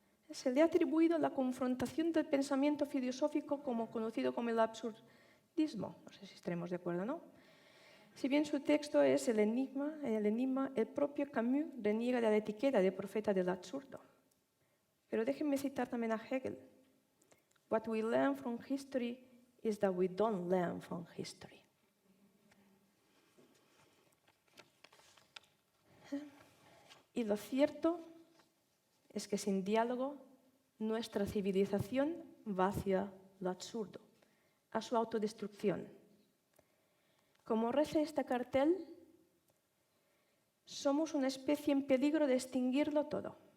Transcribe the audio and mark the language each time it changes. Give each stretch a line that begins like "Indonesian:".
Spanish: Se le ha atribuido la confrontación del pensamiento filosófico conocido como el absurdismo. No sé si estaremos de acuerdo, ¿no? Si bien su texto es el enigma, el propio Camus reniega de la etiqueta de profeta del absurdo. Pero déjenme citar también a Hegel.
English: What we learn from history is that we don't learn from history.
Spanish: Y lo cierto es que sin diálogo nuestra civilización va hacia lo absurdo, a su autodestrucción. Como reza este cartel, somos una especie en peligro de extinguirlo todo.